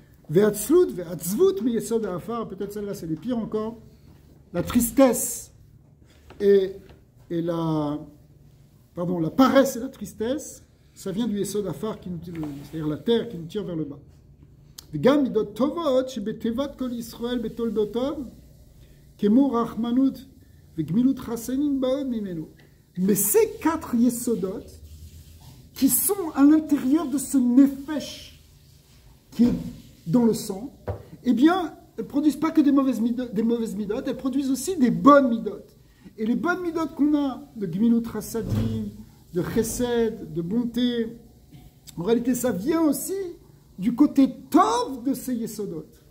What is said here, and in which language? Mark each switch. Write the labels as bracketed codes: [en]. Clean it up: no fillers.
[he] Ve'atzlut, ve'atzvut, [fr] mais Yesod HaAfar, peut-être celle-là, c'est les pires encore. La tristesse et la paresse et la tristesse, ça vient du Yesod HaAfar, c'est-à-dire la terre qui nous tire vers le bas. [he] וגם מידות טובות שבתיבת כל ישראל בתולדותיו כמו רחמנות וגמילות חסדים באות ממנו. [fr] Mais ces quatre yesodot qui sont à l'intérieur de ce nefesh qui est dans le sang, eh bien, elles produisent pas que des mauvaises midot, elles produisent aussi des bonnes midot. Et les bonnes midot qu'on a, de gmilut rasadim, de chesed, de bonté, en réalité, ça vient aussi du côté tov de ces yesodot.